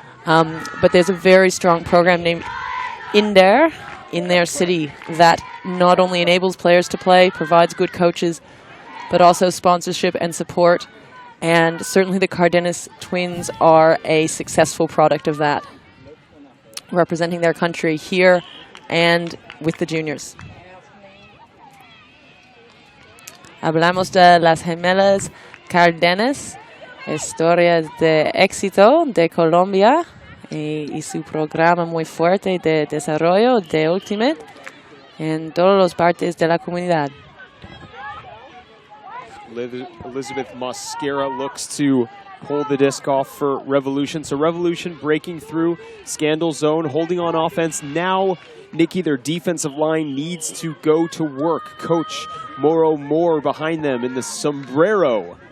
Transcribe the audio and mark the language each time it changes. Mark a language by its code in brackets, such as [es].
[en] But there's a very strong program named INDER in their city that not only enables players to play, provides good coaches, but also sponsorship and support. And certainly the Cardenas twins are a successful product of that, representing their country here and with the juniors. [es] Hablamos de las gemelas Cardenas, historias de éxito de Colombia y su programa muy fuerte de desarrollo de Ultimate en todas las partes de la comunidad. [en] Elizabeth Mosquera looks to pull the disc off for Revolution. So Revolution breaking through Scandal zone, holding on offense. Now, Nikki, their defensive line needs to go to work. Coach Moro Moore behind them in the sombrero.